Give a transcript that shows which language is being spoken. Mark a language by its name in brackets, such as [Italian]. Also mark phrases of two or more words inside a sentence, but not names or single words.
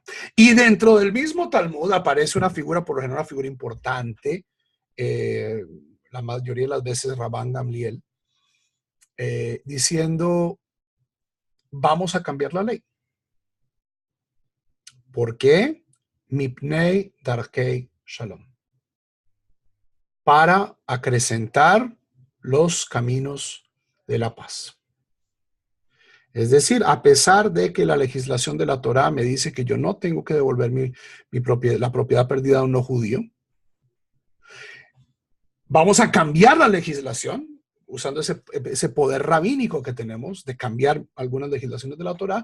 [Spanish] Y dentro del mismo Talmud aparece una figura, por lo general una figura importante, la mayoría de las veces Rabban Gamliel, diciendo, vamos a cambiar la ley. ¿Por qué? [Hebrew] מפני דרכי שלום. [Spanish] Para acrecentar los caminos de la paz. Es decir, a pesar de que la legislación de la Torá me dice que yo no tengo que devolver la propiedad perdida a un no judío, vamos a cambiar la legislación usando ese poder rabínico que tenemos de cambiar algunas legislaciones de la Torá.